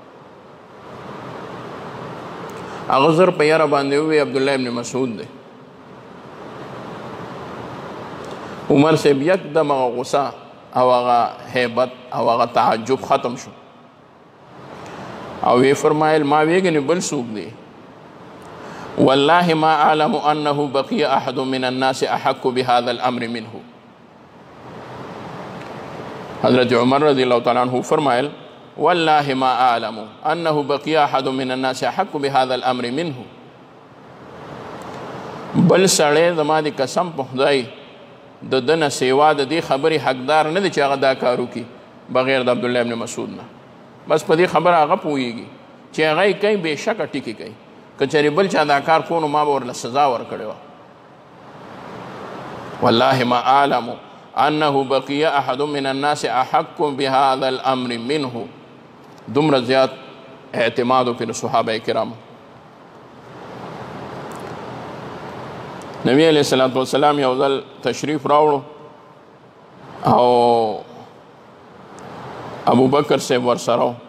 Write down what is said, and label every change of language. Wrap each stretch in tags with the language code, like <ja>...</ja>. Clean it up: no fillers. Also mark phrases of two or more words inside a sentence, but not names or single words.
<ps>هغه زر په یاره باندې ووی عبدالله ابن مسعود دی. عمر صاحب یکدم هغه غصه او هغه هیبت او هغه تعجب ختم شو او وی فرمایل ما ویګنې بل څوک دی</ps> <ar>والله ما اعلم انه بقي احد من الناس احق بهذا الامر منه. حضرت عمر رضی الله تعالی عنہ فرمایل والله ما اعلم انه بقي احد من الناس احق بهذا الامر منه.</ar> <ps>بل سړی زما د قسم په خدای د دنه سیوا د دې خبرې حقدار نه دی چې هغه دا کار وکړي بغیر د عبدالله ابن مسعود نه. بس په دې خبره هغه پوهیږي چې هغه یې کوي بېشکه ټیکې کوي که چېرې بل چا دا کار کو نو ما به ورله سزا ورکړې وه.</ps> <ar>والله ما اعلم انه بقي احد من الناس احق بهذا الامر منه.</ar> <ps>دومره زیات اعتماد پر صحابه کرامو. نبی</ps> <ar>علیہ الصلوۃ والسلام</ar> <ps>یو ځل تشریف راوړو او ابو بکر صاحب ورسره</ps>